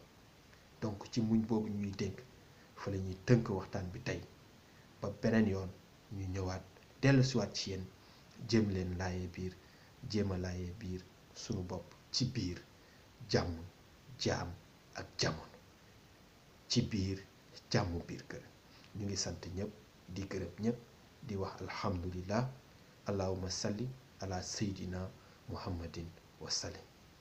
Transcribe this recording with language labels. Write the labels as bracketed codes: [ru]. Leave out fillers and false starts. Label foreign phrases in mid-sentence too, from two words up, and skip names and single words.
[wo] donc ci muñ boobu ñuy dénk fa la ñuy tënk waxtaan bi tey ba beneen yoon ñu ñëwaat dellusiwaat ci yéen jéem leen laayee biir, jéem a laayee biir sunu bopp ci biir jàmm jaam ak jamono, ci biir jàmm biir kër. ñu ngi sant ñëpp di gërëm ñëpp di wax alhamdulillah. [ar] اللهم صل على سيدنا محمد وسلم.